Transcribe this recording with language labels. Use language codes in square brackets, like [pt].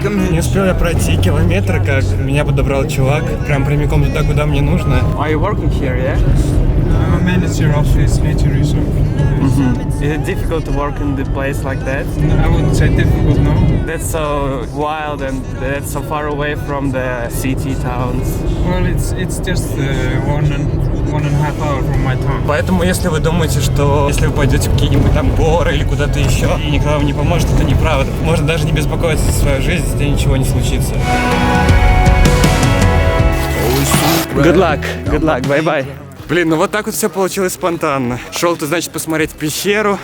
[ru] Не успел я пройти километр, как меня подобрал чувак, прям прямиком туда, куда мне нужно. [en] Are you working here, yeah? I'm a manager of this nature reserve. Is it difficult to work in the place like that? I wouldn't say difficult, no. That's so wild and that's so far away from the city towns. Well, it's just 1.5 hour from my town. [ru] Поэтому, если вы думаете, что если вы пойдете в какие-нибудь там горы или куда-то еще, и никто вам не поможет, это неправда. Можно даже не беспокоиться за свою жизнь, если ничего не случится. [en] Good luck, bye-bye. [ru] Блин, ну вот так вот все получилось спонтанно. Шел ты, значит, посмотреть пещеру.